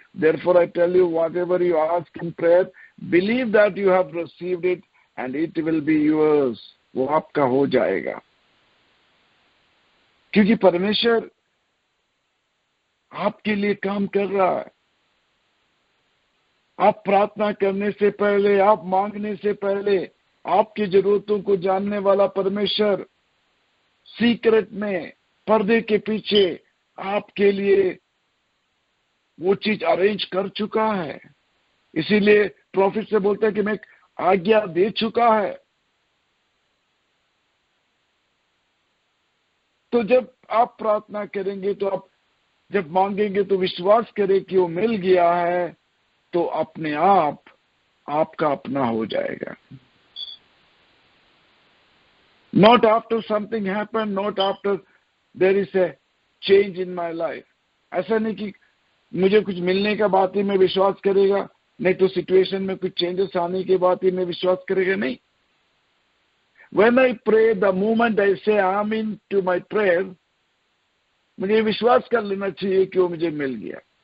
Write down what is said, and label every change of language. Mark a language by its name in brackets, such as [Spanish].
[English] Therefore I tell you, whatever you ask in prayer, believe that you have received it and it will be yours. [Hindi] वो आपका हो जाएगा, क्योंकि परमेश्वर आपके लिए काम कर रहा है। आप प्रार्थना करने से पहले, आप मांगने से पहले, आपकी जरूरतों को जानने वाला परमेश्वर सीक्रेट में, पर्दे के पीछे आपके लिए वो चीज अरेंज कर चुका है। इसीलिए प्रॉफिट से बोलता है कि मैं आज्ञा दे चुका है। तो जब आप प्रार्थना करेंगे, तो आप जब मांगेंगे तो विश्वास करें कि वो मिल गया है, तो अपने आप आपका अपना हो जाएगा। [English] Not after something happen, not after there is a change in my life. [Hindi] ऐसा नहीं कि मुझे कुछ मिलने का बात ही मैं विश्वास करेगा, नहीं तो सिचुएशन में कुछ चेंजेस आने के बाद ही मैं विश्वास करेगा, नहीं। [English] When I pray, the moment I say I'm into my prayer, [Hindi] मुझे विश्वास कर लेना चाहिए कि वो मुझे मिल गया।